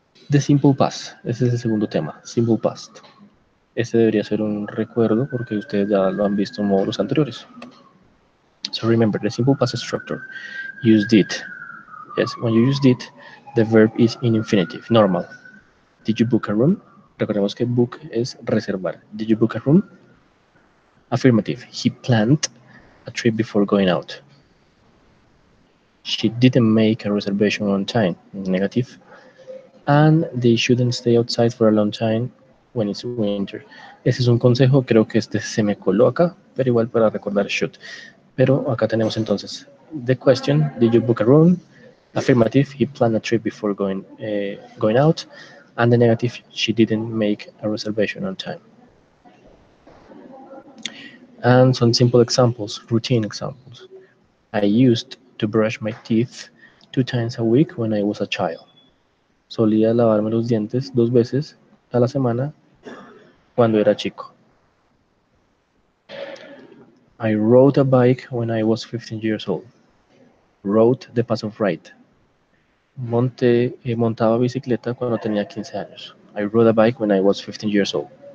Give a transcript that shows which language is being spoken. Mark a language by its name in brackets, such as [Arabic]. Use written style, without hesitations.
[English] The simple past. [Spanish] Ese es el segundo tema. [English] Simple past. [Spanish] Este debería ser un recuerdo porque ustedes ya lo han visto en módulos anteriores. [English] So remember, the simple past structure. Use did. Yes, when you use did, the verb is in infinitive, normal. Did you book a room? [Spanish] Recordemos que book es reservar. [English] Did you book a room? Affirmative. He planned a trip before going out. She didn't make a reservation on time. Negative. And they shouldn't stay outside for a long time when it's winter. [Spanish] Ese es un consejo, creo que este se me coló acá, pero igual para recordar should. Pero acá tenemos entonces [English] the question, did you book a room? Affirmative, he planned a trip before going out. And the negative, she didn't make a reservation on time. And some simple examples, routine examples. I used to brush my teeth 2 times a week when I was a child. [Spanish] Solía lavarme los dientes 2 veces a la semana cuando era chico. [English] I rode a bike when I was 15 years old. Rode the passive ride. [Spanish] Montaba bicicleta cuando tenía 15 años. [English] I rode a bike when I was 15 years old.